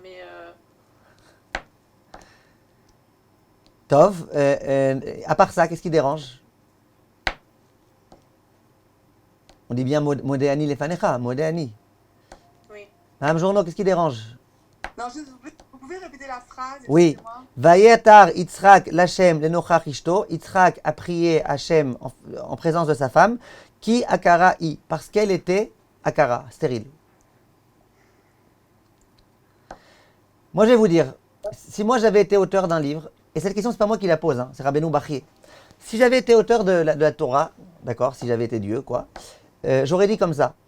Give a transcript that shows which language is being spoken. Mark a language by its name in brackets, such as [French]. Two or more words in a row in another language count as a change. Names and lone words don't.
[French] Tov, à part ça, qu'est-ce qui dérange? On dit bien [Hebrew] מודה אני לפניך, [French] Modéani. Oui. Madame Journaux, qu'est-ce qui dérange? Non, vous pouvez répéter la phrase? Oui. [Hebrew] ויעתר יצחק לה' לנכח אשתו. [French] Yitzhak a prié Hachem en présence de sa femme, [Hebrew] כי עקרה היא, [French] parce qu'elle était akara, stérile. Moi, je vais vous dire, si moi j'avais été auteur d'un livre, et cette question, c'est pas moi qui la pose, hein, c'est Rabbeinu Bachie. Si j'avais été auteur de la Torah, d'accord, si j'avais été Dieu, quoi, j'aurais dit comme ça.